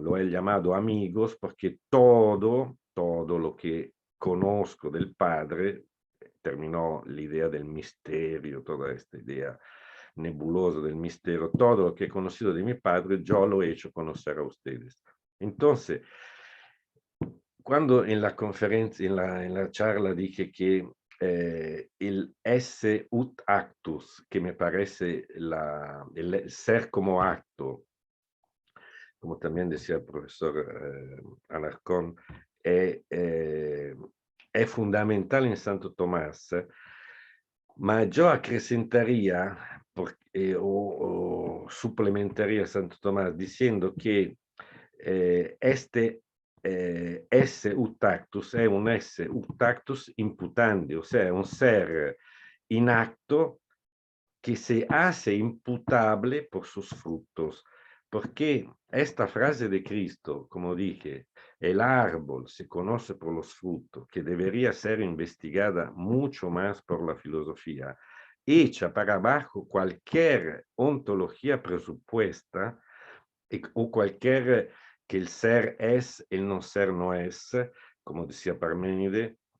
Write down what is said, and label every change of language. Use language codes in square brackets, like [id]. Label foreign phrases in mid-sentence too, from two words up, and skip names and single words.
[es] Lo he llamado amigos porque todo lo que conozco del Padre, terminó l'idea del misterio, toda esta idea nebulosa del misterio, todo lo que he conocido de mi Padre, yo lo he hecho conocer a ustedes. Entonces, cuando en la conferencia, en la charla dije que el [la] esse ut actus, [es] que me parece el ser como acto, como también decía el profesor Alarcón, es fundamental en Santo Tomás, ma yo acrescentaría o suplementaría a Santo Tomás diciendo que [la] este esse ut actus [it] è un [la] esse ut actus imputandi, [es] o sea, un ser inacto que se hace imputable por sus frutos. Porque esta frase de Cristo, como dije, el árbol se conoce por los frutos, que debería ser investigada mucho más por la filosofía, echa para abajo cualquier ontología presupuesta o cualquier que el ser es, el no ser no es, como decía Parménides,